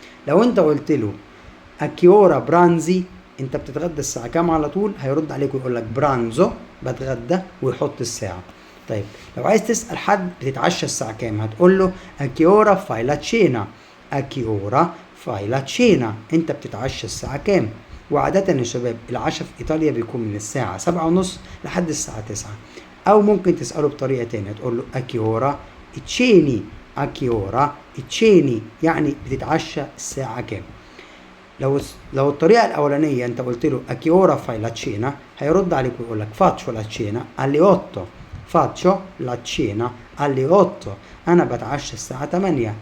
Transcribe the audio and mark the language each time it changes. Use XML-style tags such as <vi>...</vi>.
<ar>لو انت قلت له</ar> <it>a che ora pranzi</it> <ar>انت بتتغدى الساعة كام على طول هيرد عليك ويقول لك برانزو بتغدى ويحط الساعة. طيب لو عايز تسأل حد بتتعشى الساعة كام هتقول له</ar> <it>a che ora fai la cena. a che ora fai la cena</it> <ar>انت بتتعشى الساعة كام. وعادة يا شباب العشاء في إيطاليا بيكون من الساعة 7:30 لحد الساعة 9. أو ممكن تسأله بطريقة تانية تقول له</ar> <it>a che ora ceni. a che ora ceni</it> <ar>يعني بتتعشى الساعة كام. لو الطريقة الأولانية أنت قلت له</ar> <it>a che ora fai la cena</it> <ar>هيرد عليك ويقول لك</ar> <it>faccio la cena alle 8. faccio la cena alle 8</it> <ar>أنا بتعشى الساعة 8.</ar>